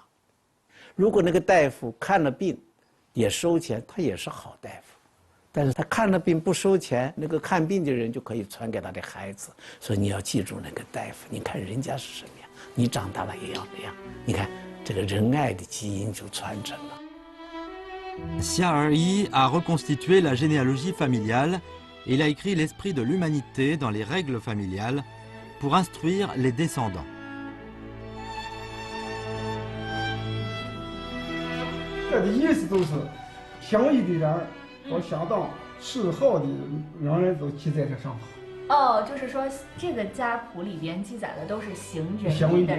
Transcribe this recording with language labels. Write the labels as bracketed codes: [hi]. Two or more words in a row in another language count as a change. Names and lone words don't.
[zh] 如果那个大夫看了病也收钱，他也是好大夫。但是他看了病不收钱，那个看病的人就可以传给他的孩子。所以你要记住那个大夫，你看人家是什么样，你长大了也要那样。你看这个仁爱的基因就传承了。 [fr] Xia Eryi a reconstitué la généalogie familiale et il a écrit l'esprit de l'humanité dans les règles familiales pour instruire les descendants. [zh] 这的意思都是相遇的人和相当嗜好的人都记在这上头。哦，就是说这个家谱里边记载的都是行仁义的人，